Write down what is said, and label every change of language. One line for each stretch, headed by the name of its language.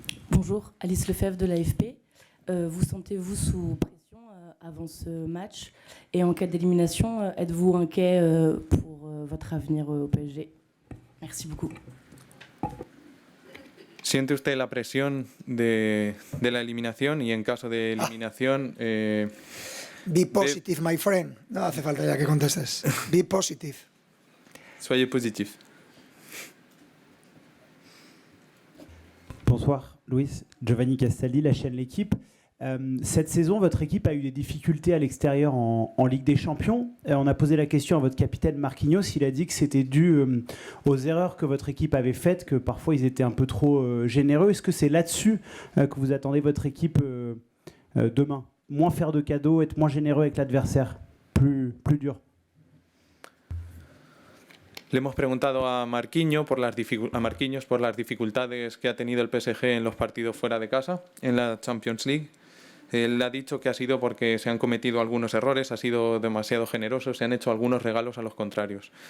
French: Bonjour, Alice Lefebvre de l'AFP. Vous sentez-vous sous pression avant ce match? Et en cas d'élimination, êtes-vous inquiet pour votre avenir au PSG? Merci beaucoup.
Spanish: ¿Siente usted la presión de la eliminación? Y en caso de eliminación...
English: Be positive, my friend.
Spanish: No hace falta ya que contestes.
English: Be positive.
French: Soyez positif. Bonsoir, Louis. Giovanni Castaldi, la chaîne L'Équipe. Cette saison, votre équipe a eu des difficultés à l'extérieur en Ligue des Champions. On a posé la question à votre capitaine Marquinhos. Il a dit que c'était dû aux erreurs que votre équipe avait faites, que parfois ils étaient un peu trop généreux. Est-ce que c'est là-dessus que vous attendez votre équipe demain? Moins faire de cadeaux, être moins généreux avec l'adversaire, plus dur?
Spanish: Le hemos preguntado a Marquinhos por las dificultades que ha tenido el PSG en los partidos fuera de casa, en la Champions League. Él ha dicho que ha sido porque se han cometido algunos errores, ha sido demasiado generoso, se han hecho algunos regalos a los contrarios.